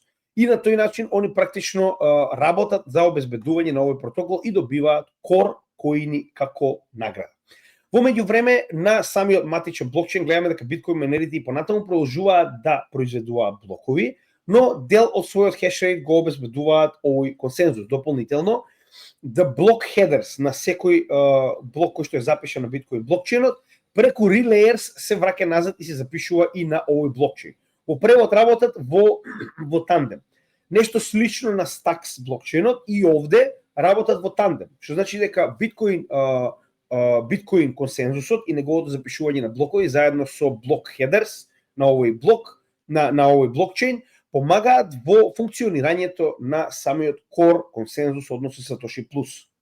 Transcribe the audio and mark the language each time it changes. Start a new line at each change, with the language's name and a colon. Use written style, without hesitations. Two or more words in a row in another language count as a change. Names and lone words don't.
Macedonian: И на тој начин они практично работат за обезбедување на овој протокол и добиваат core коини како награда. Во меѓувреме на самиот матичен блокчейн гледаме дека биткоин майнерите и понатаму продолжуваат да произведуваат блокови, но дел од својот хешрейт го обезбедуваат овој консензус. Дополнително,
English: the block headers
Macedonian: на секој блок кој што е запишан на биткоин блокчейнот преку relayers се враќа назад и се запишува и на овој блокчейн. Во превод работат во тандем. Нешто слично на Stacks блокчейнот и овде работат во тандем, што значи дека биткоин консензусот и неговото запишување на блокови заедно со блок headers на овој блок на овој блокчейн помагаат во функционирањето на самиот core консензус, односно Satoshi Plus.